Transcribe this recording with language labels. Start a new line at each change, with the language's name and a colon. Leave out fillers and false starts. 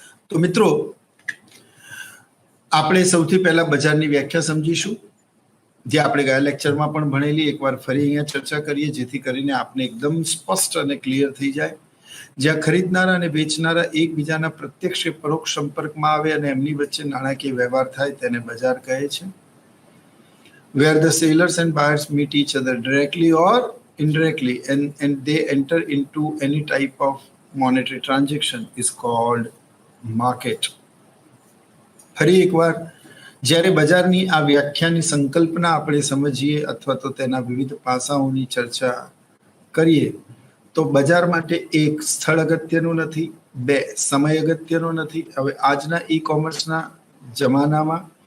Gujarati: તો મિત્રો, આપણે સૌથી પહેલા બજારની વ્યાખ્યા સમજીશું, જે આપણે ગયા લેક્ચરમાં પણ ભણેલી. એકવાર ફરી અહીંયા ચર્ચા કરીએ જેથી કરીને આપને એકદમ સ્પષ્ટ અને ક્લિયર થઈ જાય. જ્યાં ખરીદનારા અને વેચનારા એકબીજાના પ્રત્યક્ષ કે પરોક્ષ સંપર્કમાં આવે અને એમની વચ્ચે નાણાકીય વ્યવહાર થાય તેને બજાર કહે છે.
English: Where the sellers and buyers meet each other directly or indirectly and they enter into any type of monetary transaction is called market.
Gujarati: ફરી એકવાર, જ્યારે બજારની આ વ્યાખ્યાની સંકલ્પના આપણે સમજીએ અથવા તો તેના વિવિધ પાસાઓની ચર્ચા કરીએ તો બજાર માટે 1 સ્થળ અગત્યનું નથી, 2 સમય અગત્યનો નથી. હવે આજના ઈ કોમર્સના જમાનામાં